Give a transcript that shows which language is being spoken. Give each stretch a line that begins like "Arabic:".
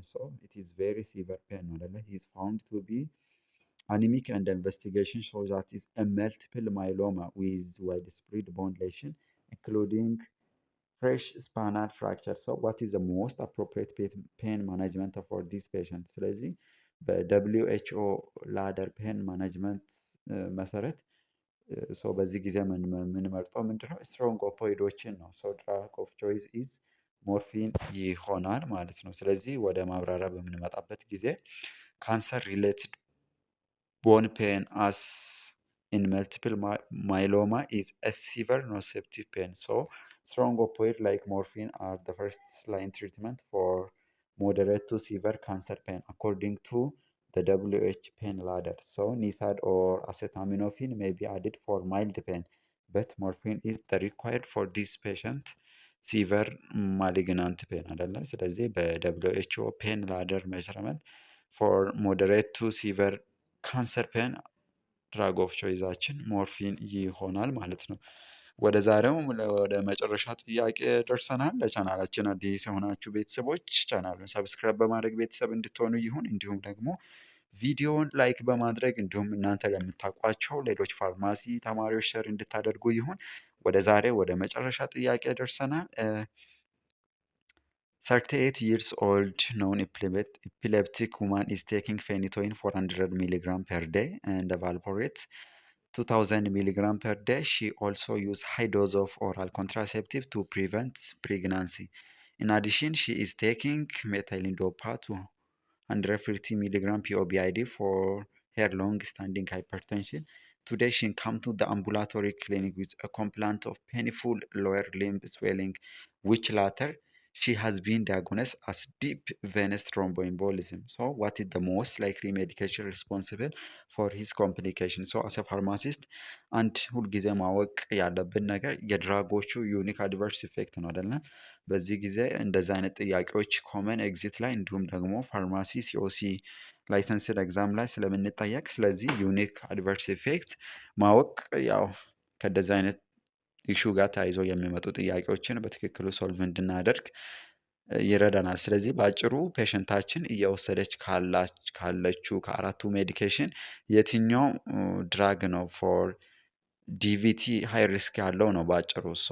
English: So it is very severe pain
Amharic: ነው አይደለ?
English: He is found to be anemic, and the investigation shows that is a multiple myeloma with widespread bone lesion, including fresh spinal fracture. So what is the most appropriate pain management for this patient?
Amharic: ስለዚህ በደብሊው ኤች ኦ ላደር ፔን ማኔጅመንት መሰረት በዚህ ጊዜ የምንመርጠው ምንድነው? ስትሮንግ ኦፖይዶችን ነው። ድራግ ኦፍ ቾይስ ኢዝ ሞርፊን ይሆናል ማለት ነው። ስለዚህ ወደ ማብራሪያ በምንመጣበት ጊዜ
English: ካንሰር ሪሌትድ bone pain as in multiple myeloma is a severe nociceptive pain. So strong opioid like morphine are the first line treatment for moderate to severe cancer pain according to the WH pain ladder. So NSAID or acetaminophen may be added for mild pain, but morphine is the required for this patient severe malignant pain
Amharic: አይደለ? ስለዚህ በWHO
English: pain ladder measurement for moderate to severe
Amharic: ካንሰር ፔን ድራግ ኦፍ ቾይዛችን ሞርፊን ይሆናል ማለት ነው። ወደ መጨረሻ ጥያቄ ደርሰናል። ለቻናላችን አዲስ የሆናችሁ ቤተሰቦች ቻናሉን ሰብስክራይብ በማድረግ ቤተሰብ እንድትሆኑ ይሁን። እንዲሁም ደግሞ ቪዲዮውን ላይክ በማድረግ እንዲሁም እናንተ ለምታውቋቸው ሌሎች ፋርማሲ ተማሪዎች ሸር እንድታደርጉ ይሁን። ወደ መጨረሻ ጥያቄ ደርሰናል።
English: 38 years old non-epileptic woman is taking phenytoin 400 milligram per day and valproate 2000 milligram per day. She also uses high dose of oral contraceptive to prevent pregnancy. In addition, she is taking methyldopa 250 milligram POBID for her long-standing hypertension. Today, she came to the ambulatory clinic with a complaint of painful lower limb swelling, which latter she has been diagnosed as deep venous thromboembolism. So, what is the most likely medication responsible for his complication? So, as a pharmacist,
Amharic: አንድ ሁልጊዜ ማወቅ ያለብን ነገር የድራጎቹ ዩኒክ አድቨርስ ኢፌክት ነው አይደለ? በዚህ ጊዜ እንደዚህ አይነት ጥያቄዎች ኮመን ኤግዚት ላይ እንዲሁም ደግሞ ፋርማሲ ሲኦሲ ላይሰንስድ ኤግዛም ላይ ስለምንጠየቅ፣ ስለዚህ ዩኒክ አድቨርስ ኢፌክት ማወቅ ያው ከእንደዚህ አይነት ኢሹ ጋር ተያይዞ የሚመጡ ጥያቄዎችን በትክክሉ ሶልቭ እንድናደርግ ይረዳናል። ስለዚህ በአጭሩ ፔሸንታችን እየወሰደች ካለችው ከአራቱ ሜዲኬሽን የትኛው ድራግ ነው ፎር ዲቪቲ ሃይ ሪስክ ያለው ነው በአጭሩ።